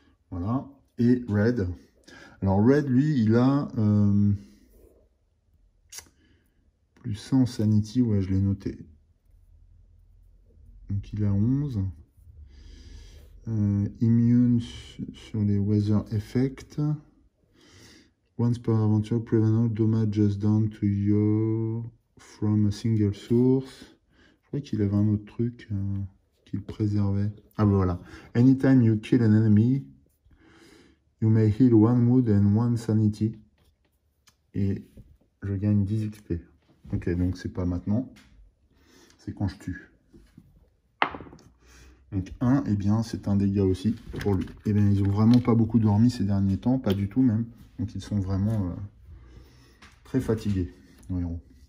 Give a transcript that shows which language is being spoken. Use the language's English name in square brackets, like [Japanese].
[French] Voilà. Et Red. Alors Red, lui, il a plus 100 en Sanity. Ouais, je l'ai noté. Donc il a 11. Immune sur les Weather Effects. [English] Once per adventure, prevent all damage done to you from a single source. [French] Je crois qu'il avait un autre truc qu'il préservait. Ah ben voilà. [English] Anytime you kill an enemy, you may heal 1 wound and 1 sanity. [French] Et je gagne 10 XP. Ok, donc c'est pas maintenant. C'est quand je tue. Donc 1, eh bien, c'est un dégât aussi pour lui. Eh bien, ils ont vraiment pas beaucoup dormi ces derniers temps, pas du tout même. Donc ils sont vraiment très fatigués, nos héros.